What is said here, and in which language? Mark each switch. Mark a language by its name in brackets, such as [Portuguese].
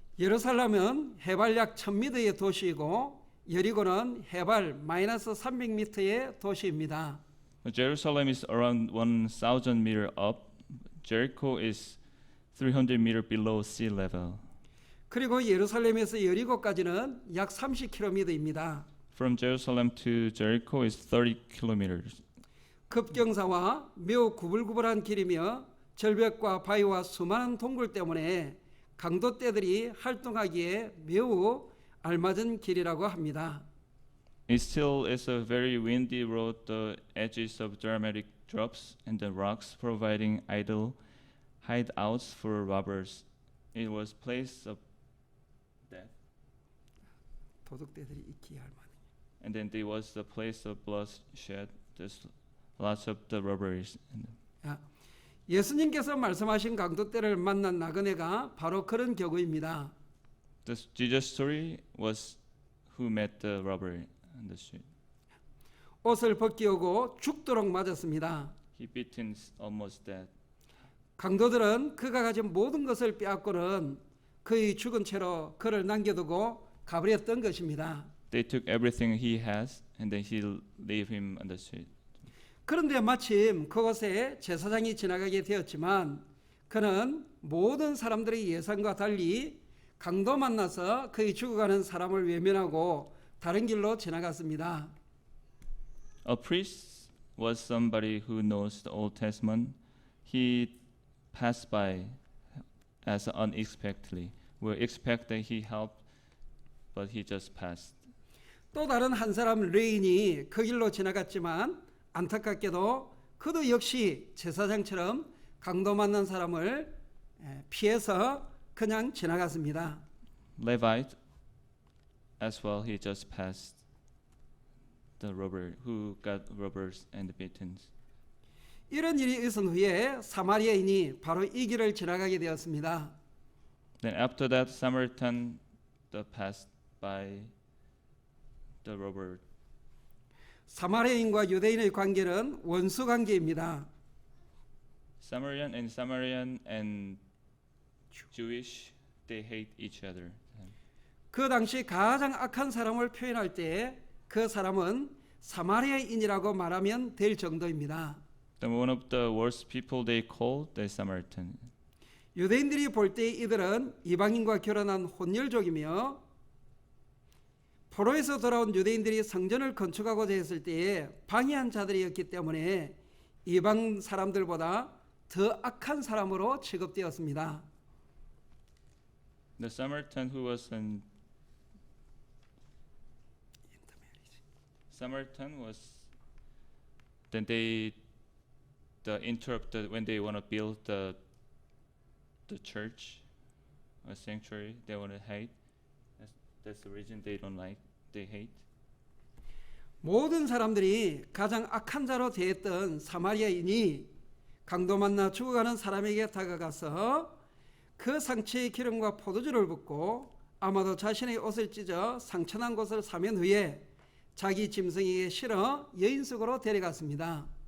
[Korean] 예루살렘은 해발 약 1000m의 도시이고 여리고는 해발 마이너스 300m의 도시입니다. [English] Jerusalem is around 1,000 meter up. Jericho is 300 meter below sea level. [Korean] 그리고 예루살렘에서 여리고까지는 약 30km입니다. [English] From Jerusalem to Jericho is 30 kilometers. [Korean] 급경사와 매우 구불구불한 길이며 절벽과 바위와 수많은 동굴 때문에 강도떼들이 활동하기에 매우 알맞은 길이라고 합니다. [English] It still is a very windy road, the edges of dramatic drops and the rocks providing idle hideouts for robbers. It was place of death. [Korean] 도둑떼들이 있기에 할 만한. [English] And then there was the place of bloodshed. There's lots of the robberies. [Korean] 예수님께서 말씀하신 강도떼를 만난 나그네가 바로 그런 경우입니다. [English] The Jesus story was who met the robber on the street. [Korean] 옷을 벗기우고 죽도록 맞았습니다. [English] He beaten almost dead. [Korean] 강도들은 그가 가진 모든 것을 빼앗고는 그의 죽은 채로 그를 남겨두고 가버렸던 것입니다. [English] They took everything he has and then he leave him on the street. [Korean] 그런데 마침 그곳에 제사장이 지나가게 되었지만 그는 모든 사람들의 예상과 달리 강도 만나서 그의 죽어가는 사람을 외면하고 다른 길로 지나갔습니다. [English] A priest was somebody who knows the Old Testament. He passed by as unexpectedly. We expect that he helped, but he just passed. [Korean] 또 다른 한 사람 레인이 그 길로 지나갔지만 안타깝게도 그도 역시 제사장처럼 강도 만난 사람을 피해서 그냥 지나갔습니다. [English] Levite, as well, he just passed the robber who got robbers and beaten. [Korean] 이런 일이 있은 후에 사마리아인이 바로 이 길을 지나가게 되었습니다. [English] Then after that, Samaritan passed by the robber. [Korean] 사마리아인과 유대인의 관계는 원수 관계입니다. [English] Samaritan and Jewish they hate each other. [Korean] 그 당시 가장 악한 사람을 표현할 때 그 사람은 사마리아인이라고 말하면 될 정도입니다. [English] Then one of the worst people they called the Samaritan. [Korean] 유대인들이 볼 때 이들은 이방인과 결혼한 혼혈족이며 포로에서 돌아온 유대인들이 성전을 건축하고자 했을 때에 방해한 자들이었기 때문에 이방 사람들보다 더 악한 사람으로 취급되었습니다. [English] The Samaritan who was an Samaritan was then they the interrupted when they want to build the church, a sanctuary. They want to hate. That's the reason they don't like. They hate. [Korean] 모든 사람들이 가장 악한 자로 대했던 사마리아인이 강도 만나 죽어가는 사람에게 다가가서 그 상처의 기름과 포도주를 붓고 아마도 자신의 옷을 찢어 상처난 곳을 사면 후에 자기 짐승에게 실어 여인숙으로 데려갔습니다.